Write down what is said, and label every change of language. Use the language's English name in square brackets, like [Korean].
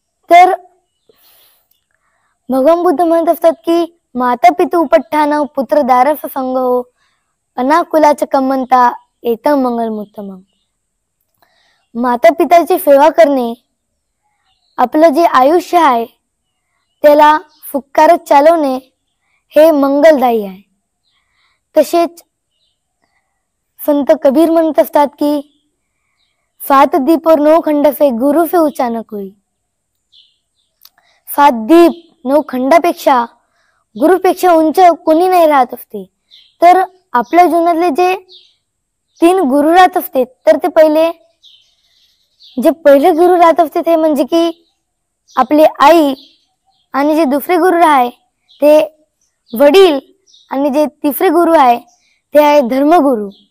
[Pali] तर भगवान बुद्ध म्हणत असतात की माता पितु उपट्ठान पुत्र दारस संगो अनाकुलाच कमंता एतं मंगलमुत्तमं। [Marathi] माता पिताची सेवा करणे, आपलं जे आयुष्य आहे त्याला फुक्कारत चालवणे हे मंगलदायी आहे. तसेच संत कबीर म्हणत असतात की [Hindi] सात दीप और नौ खंड से गुरु से ऊंचा न कोई. [Marathi] सात दीप 9 खंडापेक्षा गुरुपेक्षा उंच कोणी नाही राहत असते. तर आपल्या जीवनातले जे 3 गुरु राहत असते तर ते पहिले गुरु राहत असते ते म्हणजे की आपली आई, आणि जे दुसरे गुरु आहे ते वडील, आणि जे तिसरे गुरु आहे ते आहे धर्मगुरु.